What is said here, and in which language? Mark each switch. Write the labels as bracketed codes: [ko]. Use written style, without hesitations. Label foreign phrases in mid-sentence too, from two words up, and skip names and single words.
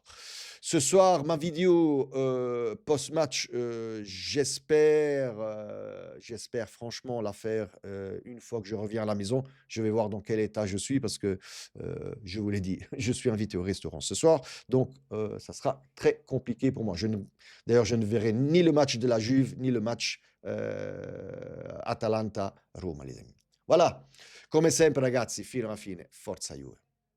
[fr] Ce soir, ma vidéo, post-match, j'espère franchement la faire, une fois que je reviens à la maison. Je vais voir dans quel état je suis parce que, je vous l'ai dit, je suis invité au restaurant ce soir, donc ça sera très compliqué pour moi. D'ailleurs, je ne verrai ni le match de la Juve, ni le match Atalanta-Roma, les amis. Voilà, [it] come sempre ragazzi, fino alla fine, forza Juve.